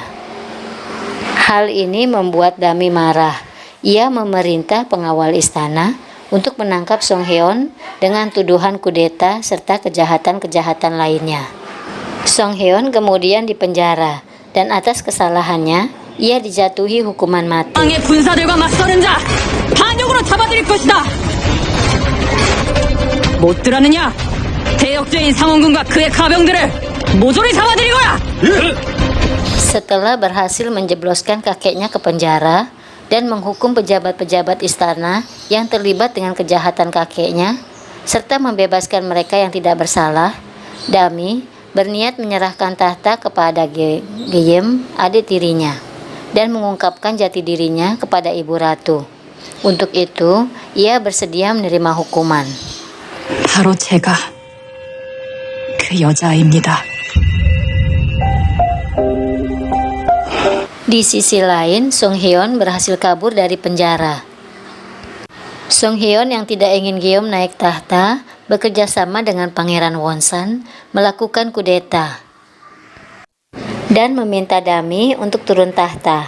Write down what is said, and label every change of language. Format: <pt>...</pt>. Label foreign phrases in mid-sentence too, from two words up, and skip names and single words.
<id>Hal ini membuat Dami marah. Ia memerintah pengawal istana untuk menangkap Song Heon dengan tuduhan kudeta serta kejahatan-kejahatan lainnya. Song Heon kemudian dipenjara dan atas kesalahannya ia dijatuhi hukuman mati.</id> <ko>왕의 군사들과 맞서는 자 반역으로 잡아들일 것이다. 못 들었느냐? 대역죄인 상원군과 그의 가병들을 모조리 잡아들이거라.</ko> <id>Setelah berhasil menjebloskan kakeknya ke penjara dan menghukum pejabat-pejabat istana yang terlibat dengan kejahatan kakeknya, serta membebaskan mereka yang tidak bersalah, Dami berniat menyerahkan tahta kepada Gyeom, adik tirinya, dan mengungkapkan jati dirinya kepada ibu ratu. Untuk itu, ia bersedia menerima hukuman.</id> <ko>바로 제가 그 여자아이입니다.</ko> <id>Di sisi lain, Song Heon berhasil kabur dari penjara. Song Heon yang tidak ingin Gyeom naik tahta bekerja sama dengan Pangeran Wonsan melakukan kudeta dan meminta Dami untuk turun tahta.</id>